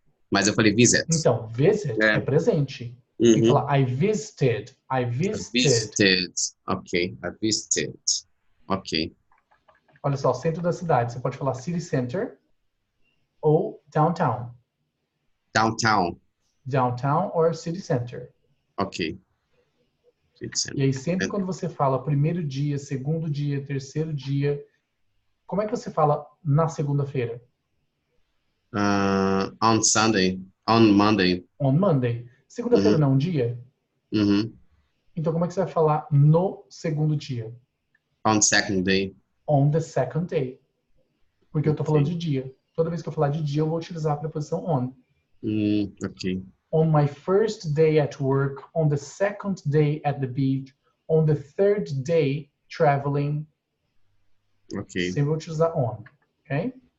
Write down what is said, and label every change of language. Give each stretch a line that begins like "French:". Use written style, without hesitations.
Portuguese: Mas eu falei visit. Então, visit é presente. Uhum. Tem que falar
English: I visited, I visited. I visited, ok. I visited, ok.
Portuguese: Olha só, centro da cidade. Você pode falar city center ou downtown.
English: Downtown. Downtown or city center. Ok.
Portuguese: E aí, sempre quando você fala primeiro dia, segundo dia, terceiro dia, como é que você fala na segunda-feira?
English: On Sunday. On Monday. On Monday.
Portuguese: Segunda-feira não é um dia? Uhum. Então, como é que você vai falar no segundo dia?
English: On second day. On the second day.
Portuguese: Porque eu tô falando Ok. de dia. Toda vez que eu falar de dia, eu vou utilizar a preposição on. Ok.
English: On my first day at work, on the second day at the beach, on the third day traveling. Ok.
Portuguese: Sempre vou utilizar on. Ok?